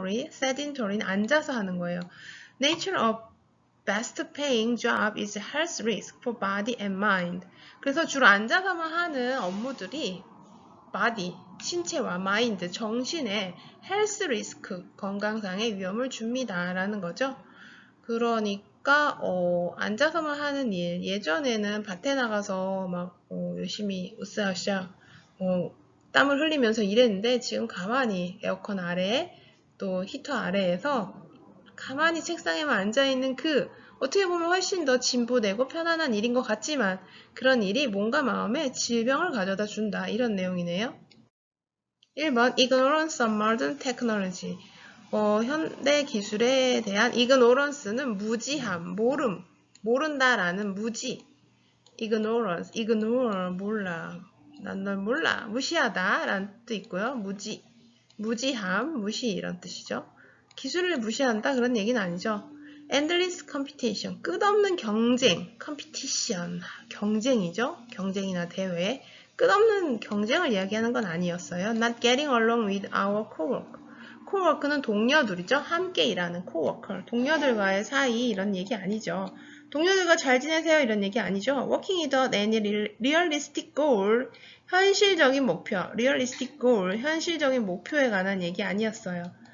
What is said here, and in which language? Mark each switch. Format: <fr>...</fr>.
<ko>sedentary는 앉아서 하는 거예요.</ko> <en>Nature of best paying job is health risk for body and mind.</en> <ko>그래서 주로 앉아서만 하는 업무들이 body, 신체와 mind, 정신에 health risk, 건강상의 위험을 줍니다. 라는 거죠. 그러니까 앉아서만 하는 일, 예전에는 밭에 나가서 막 열심히 으쌰으쌰 땀을 흘리면서 일했는데 지금 가만히 에어컨 아래에 또 히터 아래에서 가만히 책상에만 앉아있는 그 어떻게 보면 훨씬 더 진보되고 편안한 일인 것 같지만 그런 일이 몸과 마음에 질병을 가져다 준다. 이런 내용이네요.</ko> <en>1번 Ignorance of modern technology.</en> <ko>현대 기술에 대한 ignorance는 무지함, 모른다라는 무지.</ko> <en>ignorance, ignore, 몰라.</en> <ko>난 널 몰라. 무시하다 라는 뜻도 있고요. 무지함, 무시 이런 뜻이죠. 기술을 무시한다 그런 얘기는 아니죠. endless competition, 끝없는 경쟁, competition, 경쟁이죠. 경쟁이나 대회. 끝없는 경쟁을 이야기하는 건 아니었어요.</ko> <en>Not getting along with our coworker.</en> <ko>coworker는 동료들이죠. 함께 일하는 coworker. 동료들과의 사이 이런 얘기 아니죠. 동료들과 잘 지내세요 이런 얘기 아니죠.</ko> <en>Working without any realistic goal.</en> <ko>현실적인 목표.</ko> <en>realistic goal.</en> <ko>현실적인 목표에 관한 얘기 아니었어요.</ko>